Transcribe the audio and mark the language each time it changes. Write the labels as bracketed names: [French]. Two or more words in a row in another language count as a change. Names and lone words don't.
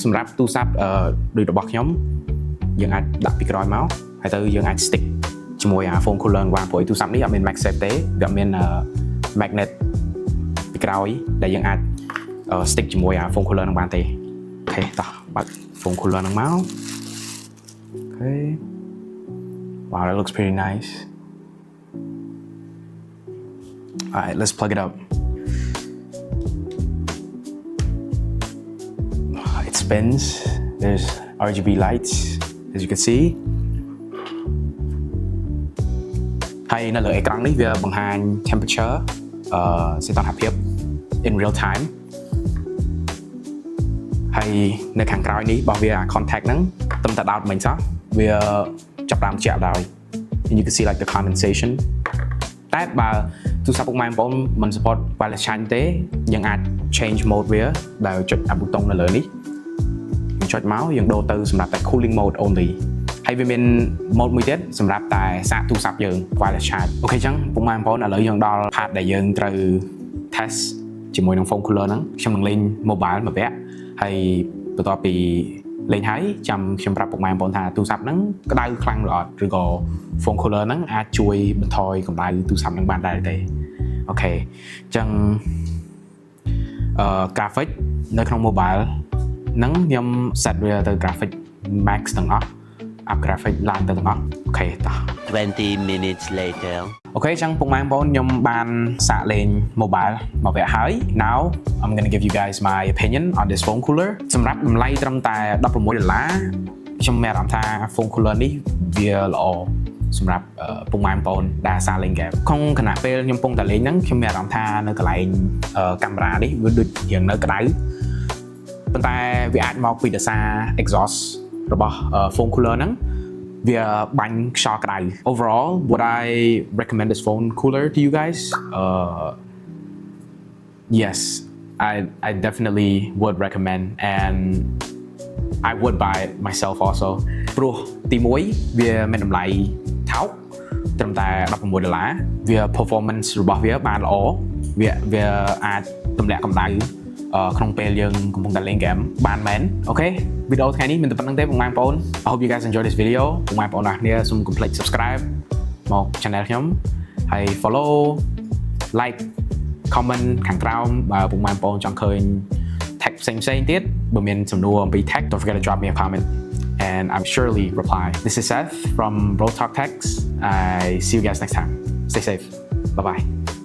[Khmer] សម្រាប់ទូរស័ព្ទដូចរបស់ខ្ញុំយើងអាចដាក់ពីក្រោយមកហើយទៅយើងអាច stick ជាមួយ [English] foam cooler [Khmer] បានព្រោះទូរស័ព្ទនេះអត់មាន MagSafe ទេវាអត់មាន magnet ពីក្រោយដែលយើងអាច stick ជាមួយ [English] foam cooler [Khmer] នឹងបានទេអូខេតោះបើក [English] foam cooler [Khmer] នឹងមកអូខេ [English] Wow that looks pretty nice Alright let's plug it up It spins there's RGB lights as you can see [Khmer] ហើយនៅលើអេក្រង់នេះវាបង្ហាញ temperature សីតុណ្ហភាព [English] in real time [Khmer] ហើយនៅខាងក្រោយនេះរបស់វា contact ហ្នឹងទំតែដោតមិញសោះវាចាប់តាម ជាក់ដល់ [English] and you can see like the condensation [Khmer] តែបើទូរស័ព្ទពុកម៉ែបងប្អូនមិន [English] support wireless charge [Khmer] ទេយើងអាច [English] change mode [Khmer] វាដោយចុចអាប៊ូតុងនៅលើនេះយើងចុច មកយើងដូរទៅសម្រាប់តែ [English] cooling mode only [Khmer] ហើយវាមាន mode មួយទៀតសម្រាប់តែសាកទូរស័ព្ទយើង [English] wireless charge [Khmer] អូខេអញ្ចឹងពុកម៉ែបង ប្អូនឥឡូវយើងដល់ part ដែលយើងត្រូវ test ជាមួយនឹង [English] foam cooler [Khmer] ហ្នឹងខ្ញុំនឹងលេង mobile មួយវគ្គហើយបន្ទាប់ពីលេងហើយចាំខ្ញុំប្រាប់ពុកម៉ែបងប្អូនថាទូរស័ព្ទហ្នឹងក្តៅខ្លាំងឬអត់ឬក៏ [English] foam cooler [Khmer] ហ្នឹងអាចជួយបន្ថយកម្ដៅទូរស័ព្ទហ្នឹងបានដែរទេអូខេអញ្ចឹងgraphic នៅក្នុង mobile ហ្នឹងខ្ញុំ set វាទៅ [English] graphic max [Khmer] ទាំងអស់ [English] up graphic [Khmer] ឡើងទៅទាំងអស់អូខេតោះ [English] 20 minutes later [Khmer] អូខេអញ្ចឹងពុកម៉ែបងប្អូនខ្ញុំបានសាកលេង mobile មកវគ្គហើយ [English] Now I'm going to give you guys my opinion on this foam cooler [Khmer] សម្រាប់តម្លៃត្រឹមតែ$16ខ្ញុំមានអារម្មណ៍ថា [English] foam cooler [Khmer] នេះវាល្អសម្រាប់ពុកម៉ែបងប្អូនដែលសាកលេងហ្គេមក្នុងខណៈពេលខ្ញុំកំពុងតែលេងហ្នឹងខ្ញុំមានអារម្មណ៍ថានៅកន្លែងកាមេរ៉ានេះវាដូចរៀងនៅក្តៅប៉ុន្តែវាអាចមកពីដោយសារ exhaust របស់ [English] foam cooler [Khmer] ហ្នឹងវាបាញ់ខ្យល់ក្តៅ [English] Overall would I recommend this foam cooler to you guys Yes I definitely would recommend and I would buy it myself also [Khmer] ព្រោះទី1វាមានតម្លៃថោកត្រឹមតែ$16វា performance របស់វាបានល្អ វាអាចទម្លាក់កម្ដៅក្នុងពេលយើងកំពុងតែលេងហ្គេមបានមែនអូខេវីដេអូថ្ងៃនេះមានតែប៉ុណ្្នឹងទេពុកម៉ែបងប្អូន [English] I hope you guys enjoy this video [Khmer] ពុកម៉ែបងប្អូនអរគ្នាសូមកុំភ្លេច subscribe មក channel ខ្ញុំហើយ [English] follow like comment [Khmer] ខាងក្រោមបើពុកម៉ែបងប្អូនចង់ឃើញ tag ផ្សេងទៀតបើមានសំណួរអំពី tag [English] don't forget to drop me a comment and I'm surely reply This is Seth from Bro Talk Techs I see you guys next time stay safe bye bye